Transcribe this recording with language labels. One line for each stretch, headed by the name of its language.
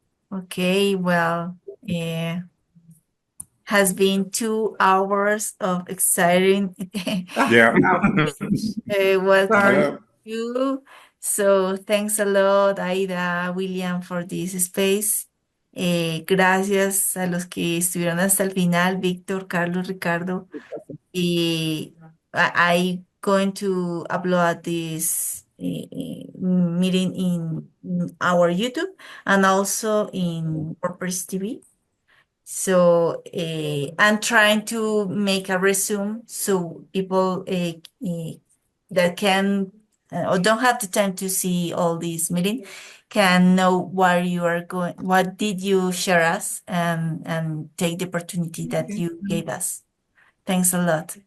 English: Okay, well, has been 2 hours of exciting Yeah. welcome you. So thanks a lot, Aida, William, for this space.
Spanish: Gracias a los que estuvieron hasta el final, Víctor, Carlos, Ricardo.
English: Y I going to upload this meeting in our YouTube and also in WordPress TV. So I'm trying to make a resume so people that can or don't have the time to see all these meeting can know where you are going, what did you share us, and take the opportunity that you gave us. Thanks a lot.